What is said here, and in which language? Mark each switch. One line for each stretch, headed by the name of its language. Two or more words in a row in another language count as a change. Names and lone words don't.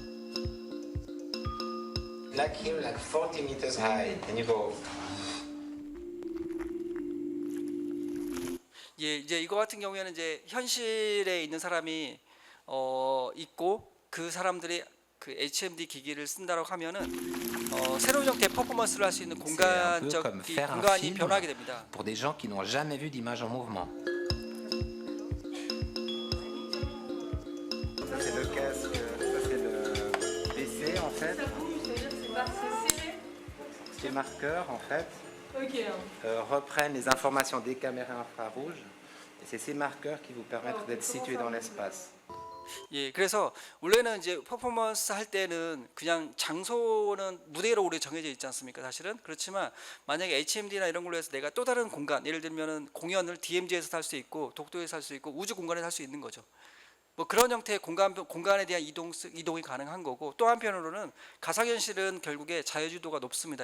English: Like him, like 40 meters high, and you go,
Korean: 같은 경우에는 이제 현실에 있는 사람이 있고 그 사람들이 그 HMD 기기를 쓴다고 하면은 새로운 형태의 퍼포먼스를 할 수 있는
French: C'est un peu
Korean: 공간적
French: comme faire un
Korean: 공간이
French: film
Korean: 변하게 됩니다.
French: pour des gens qui n'ont jamais vu d'image en mouvement. Ça c'est le casque, ça c'est le PC en fait. Ces marqueurs en fait reprennent les informations des caméras infrarouges et c'est ces marqueurs qui vous permettent d'être situé dans l'espace.
Korean: 예, 그래서 원래는 이제 퍼포먼스 할 때는 그냥 장소는 무대로 우리 정해져 있지 않습니까? 사실은 그렇지만 만약에 HMD나 이런 걸로 해서 내가 또 다른 공간, 예를 들면은 공연을 DMZ에서 할 수 있고 독도에서 할 수 있고 우주 공간에서 할 수 있는 거죠. 뭐 그런 형태의 공간에 대한 이동이 가능한 거고, 또 한편으로는 가상현실은 결국에 자유주도가 높습니다.